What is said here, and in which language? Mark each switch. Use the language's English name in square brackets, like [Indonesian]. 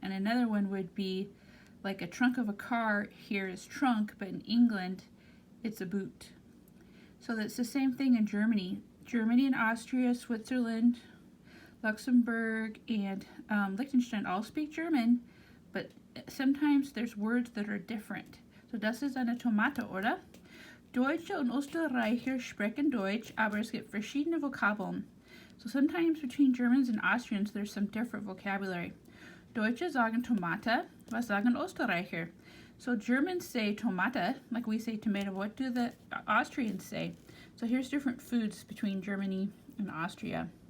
[English] And another one would be like a trunk of a car here is trunk, but in England, it's a boot. So that's the same thing in Germany. Germany and Austria, Switzerland, Luxembourg, and Liechtenstein all speak German, but sometimes there's words that are different. [German] So das ist eine Tomate, oder? Deutsche und Österreicher sprechen Deutsch, aber es gibt verschiedene Vokabeln. [English] So sometimes between Germans and Austrians there's some different vocabulary. [German] Deutsche sagen Tomate, was sagen Österreicher? [English] So Germans say Tomate, like we say tomato. What do the Austrians say? So here's different foods between Germany and Austria.